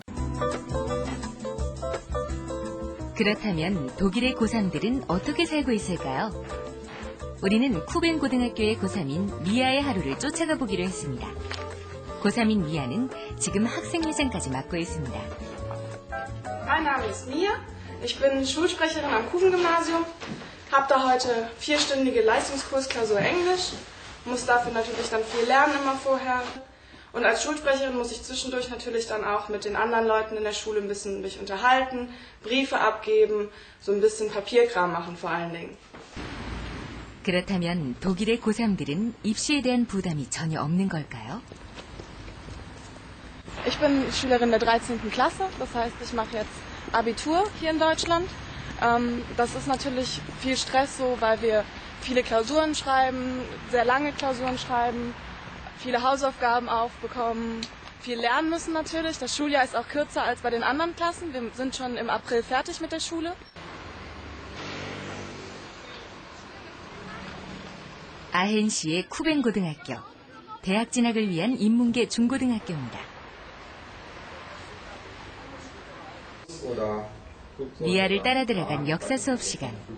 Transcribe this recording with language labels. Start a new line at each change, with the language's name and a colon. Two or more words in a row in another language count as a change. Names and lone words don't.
Korean: 그렇다면 독일의 고3들은 어떻게 살고 있을까요? 우리는 쿠벤 고등학교의 고3인 미아의 하루를 쫓아가 보기로 했습니다. 고3인 미아는 지금 학생회장까지 맡고 있습니다.
German: Mein Name ist Mia, ich bin Schulsprecherin am Kuchen-Gymnasium, habe da heute 4-stündige Leistungskursklausur Englisch, muss dafür natürlich dann viel lernen immer vorher. Und als Schulsprecherin muss ich zwischendurch natürlich dann auch mit den anderen Leuten in der Schule ein bisschen mich unterhalten, Briefe abgeben, so ein bisschen Papierkram machen vor allen Dingen.
Korean: 그렇다면 독일의 고3들은 입시에 대한 부담이 전혀 없는 걸까요?
German: Ich bin Schülerin der 13. Klasse, das heißt, ich mache jetzt Abitur hier in Deutschland. Das ist natürlich viel Stress so, weil wir viele Klausuren schreiben, sehr lange Klausuren schreiben, viele Hausaufgaben aufbekommen, viel lernen müssen natürlich. Das Schuljahr ist auch kürzer als bei den anderen Klassen. Wir sind schon im April fertig mit der Schule.
Korean: 아헨시의 쿠벤 고등학교, 대학 진학을 위한 인문계 중고등학교입니다. 미아를 따라 들어간 역사 수업 시간.